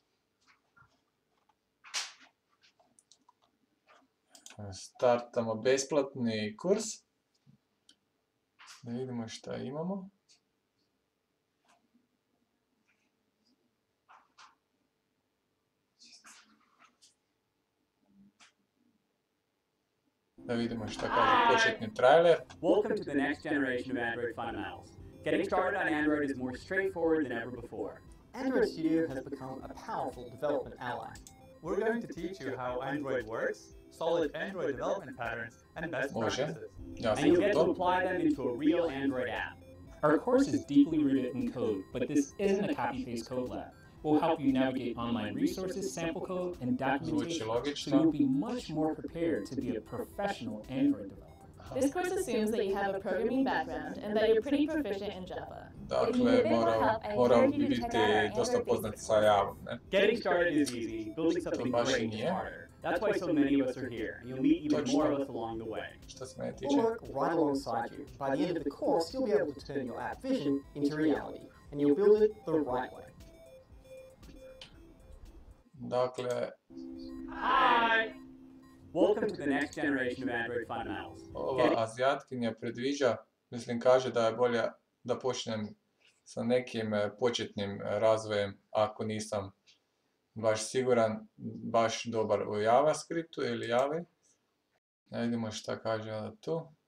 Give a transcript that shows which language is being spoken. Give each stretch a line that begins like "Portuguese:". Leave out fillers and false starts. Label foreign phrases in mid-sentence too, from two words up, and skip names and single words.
Serbian: Startamo besplatni kurs. Da vidimo šta imamo. Da vidimo šta kaže početni trailer.
English: Welcome to the next generation of Android fundamentals. Getting started on Android is more straightforward than ever before. Android Studio has become a powerful development ally. We're going to teach you how Android works, solid Android development patterns, and best practices. And you'll get to apply them into a real Android app. Our course is deeply rooted in code, but this isn't a copy-paste code lab. will help you navigate online resources, sample code, and documentation, so
Serbian: logično.
English: you'll be much more prepared to be a professional Android developer. This course assumes that you have a programming background and that you're pretty proficient in Java.
Serbian: Dakle, morao bi biti dosta poznat sa Javom, ne?
English: Getting started is easy. Building something
Serbian: baš i
English: great is
Serbian: nije.
English: harder. That's why so many of us are here. You'll meet even more of us along the way.
Serbian: Što se mene
English: We'll
Serbian: tiče.
English: work right alongside you. By the end of the course, you'll be able to turn your app vision into reality, and you'll build it the right way.
Serbian: Dakle,
English: Hi! Welcome to the next generation of Android fundamentals.
Serbian: ova Azijatkinja predviđa, mislim kaže da je bolje da počnem sa nekim početnim razvojem ako nisam baš siguran, baš dobar u JavaScriptu ili Javi. Vidimo šta kaže ona tu.